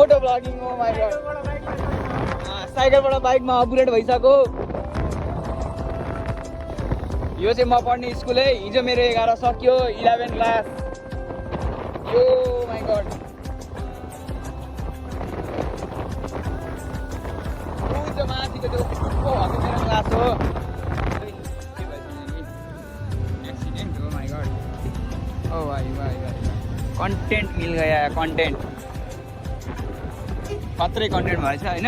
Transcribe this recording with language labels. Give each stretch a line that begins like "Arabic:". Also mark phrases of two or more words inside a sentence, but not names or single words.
English: vlogging. Oh my god.
Nepali: साइकलबाट बाइकमा अपग्रेड भइसक्यो। यो चाहिँ म पढ्ने स्कुल है। हिजो मेरो 11 सक्यो, 11 क्लास। यो
English: my god.
Nepali: त्यो माथिको त्यो भएको मेरो क्लास हो।
English: Accident. Oh my god.
Hindi: ओ भाई भाई भाई कंटेंट मिल गया है।
Nepali: कंटेंट खतरे कंटेंट भएछ हैन।